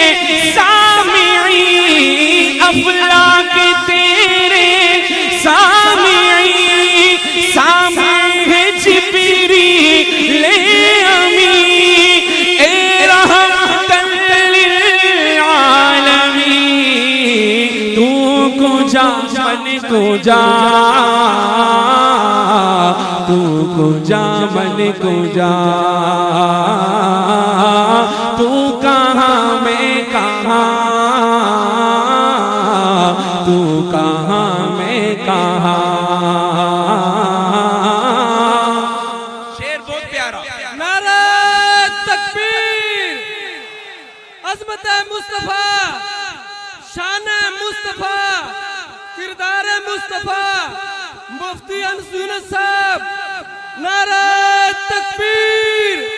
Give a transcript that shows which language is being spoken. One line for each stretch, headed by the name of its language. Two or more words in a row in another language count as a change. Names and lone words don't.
Urdu: سامعی، افلاک تیرے سامعی، سامع ہے جبریل امین، اے رحمت للعالمین،
Persian: تو کجا من کجا، تو کجا من کجا،
Urdu: تو کہاں میں کہاں، تو کہاں میں کہاں، شعر بہت پیارا، نعرہ تکبیر، عظمت مصطفیٰ، شان مصطفیٰ، کردار مصطفیٰ، مفتی انس یونس صاحب، نعرہ تکبیر۔